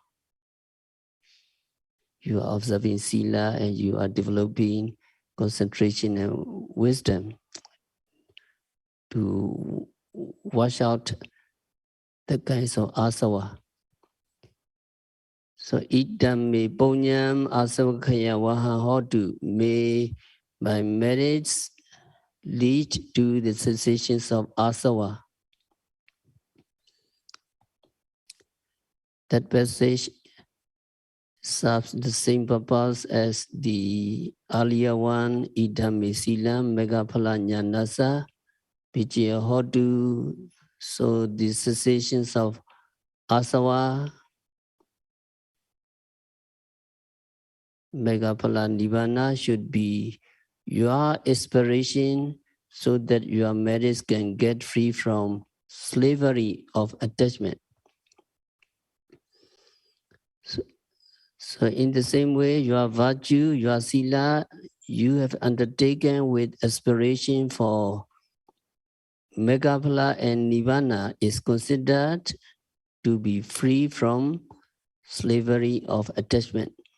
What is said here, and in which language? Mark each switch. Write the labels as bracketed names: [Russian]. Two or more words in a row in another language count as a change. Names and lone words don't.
[English] you are observing sila, and you are developing concentration and wisdom to wash out the kinds of asava. [Pali] So idam me ponyam asavakaya vaha hotu, [English] may my merits lead to the cessations of asava. That passage serves the same purpose as the earlier one, [Pali] idam me silam megaphala jnanasa vijaya hotu. [English] So the cessations of asava, [Pali] megaphala nibbana, [English] should be your aspiration so that your merits can get free from slavery of attachment. So in the same way, your virtue, your sila, you have undertaken with aspiration for Megaphala and Nirvana is considered to be free from slavery of attachment.